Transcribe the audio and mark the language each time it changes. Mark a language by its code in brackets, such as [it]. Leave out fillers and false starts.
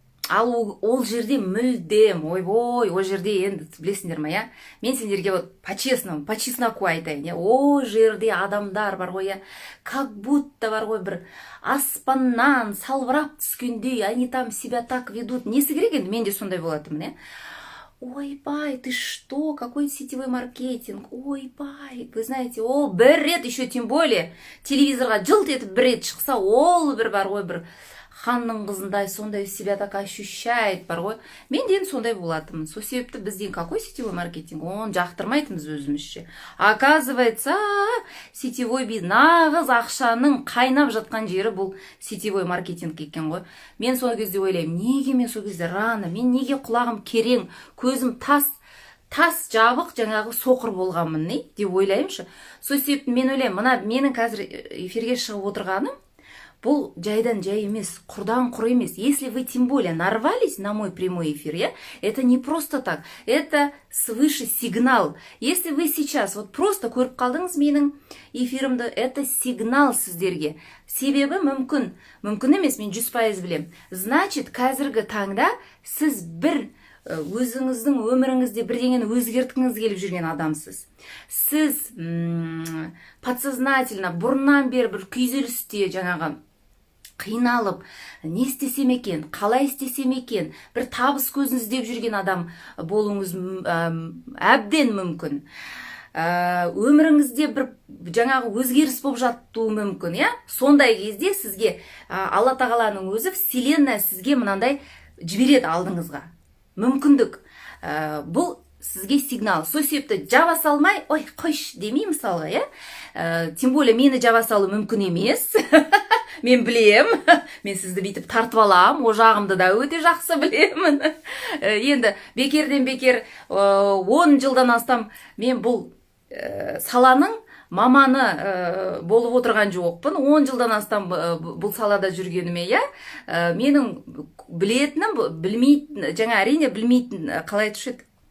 [kk] Ал ол жерде мүлдем, ойбой, ол жерде енді білесіңдер ма, иә? Мен сендерге [ru] вот по чесноку [kk] айтайын, иә? Ол жерде адамдар бар ғой, иә? [ru] Как будто [kk] бар ғой, бір аспаннан салбырап түскендей, [ru] они там себя так ведут. [kk] Несі керек енді? Мен де сондай болатынмын, иә? Ойбай, [ru] ты что, какой сетевой маркетинг? [kk] Ойбай, [ru] вы знаете, [kk] ол бір рет, [ru] еще тем более, [kk] телевизорға жылт етіп бір рет шықса, ол бір бар ғой, бір ханның қызындай сондай [ru] себя так ощущает [kk] бар ғой. Мен дейін сондай болатынмын. Сол себепті бізден [ru] какой сетевой маркетинг? [kk] Оны жақтырмайтынбыз өзімізше. Оказывается, сетевой бизнес, нағыз ақшаның қайнап жатқан жері бұл сетевой маркетинг екен ғой. Мен сол кезде ойлаймын, неге мен сол кезде рано, мен неге құлағым керең, көзім тас жабық, жаңағы соқыр болғанмын, не? Деп ойлаймыншы. Сол себепті мен ойлаймын, мына менің қазір эфирге шығып отырғаным, бұл жайдан жай емес, құрдан құр емес. [ru] Если вы тем более нарвались на мой прямой эфир, я, это не просто так, это свыше сигнал. Если вы сейчас вот просто [kk] көріп қалдыңыз менің эфирімді, [ru] это сигнал сіздерге. [kk] Себебі мүмкін емес, мен 100% білем. Значит, қазіргі таңда сіз бір өзіңіздің өміріңізде бірдеңені өзгерткіңіз келіп жүрген адамсыз. Сіз подсознательно бұрыннан бері бір күйзелісте жаңағы қиналып, не істесем екен, қалай істесем екен, бір табыс көзін іздеп жүрген адам болуыңыз әбден мүмкін. Өміріңізде бір жаңағы өзгеріс болып жатуы мүмкін, иә? Сондай кезде сізге Алла тағаланың өзі, вселенная сізге мынандай жібереді алдыңызға. Мүмкіндік. Бұл сізге сигнал. Сол себепті жаба салмай, ой, қойш демей мысалға, иә? [ru] Тем более [kk] мені жаба салу мүмкін емес. Мен білем, мен сізді бүйтіп тартып алам, о жағымды да өте жақсы білемін. Енді бекерден бекер 10 жылдан астам мен бұл саланың маманы болып отырған жоқпын. 10 жылдан астам бұл салада жүргеніме, иә? Менің білетінім, білмейтін, жаңа әрине білмейтін, қалай айтушы еді?